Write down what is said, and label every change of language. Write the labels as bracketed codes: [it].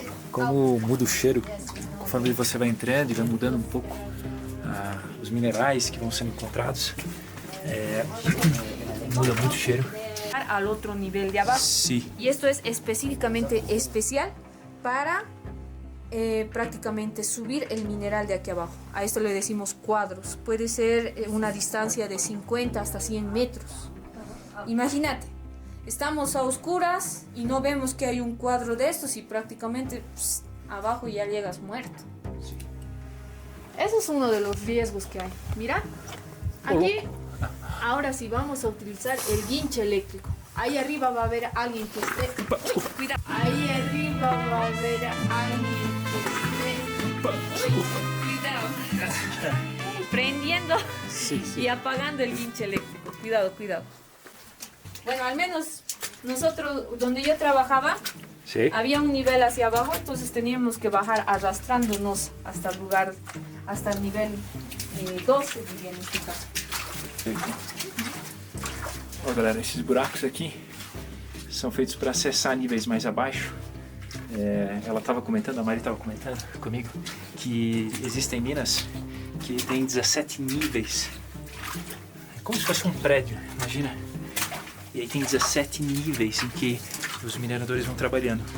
[pt] Como muda o cheiro conforme você vai entrando e vai mudando um pouco os minerais que vão sendo encontrados. Muda muito o cheiro. [es] Al otro nivel de abajo. Sí. Y esto es específicamente especial para prácticamente subir el mineral de aquí abajo. A esto le decimos cuadros. Puede ser una distancia de 50 hasta 100 metros. Imagínate, estamos a oscuras y no vemos que hay un cuadro de estos y prácticamente abajo ya llegas muerto. Eso es uno de los riesgos que hay. Mira, aquí ahora sí vamos a utilizar el guinche eléctrico. Ahí arriba va a haber alguien que esté... Uy, cuidado. Ahí arriba va a haber alguien que esté... Uy, cuidado. Prendiendo y apagando el guinche eléctrico. Cuidado, cuidado. Bueno, al menos nosotros, donde yo trabajaba, Sí. había un nivel hacia abajo, entonces teníamos que bajar arrastrándonos hasta el lugar, hasta el nivel 12, diría en este caso. [pt] Ó, galera, esses buracos aqui são feitos para acessar níveis mais abaixo. Ela estava comentando, a Mari estava comentando comigo, que existem minas que tem 17 níveis. É como se fosse um prédio, imagina. E aí tem 17 níveis em que os mineradores vão trabalhando.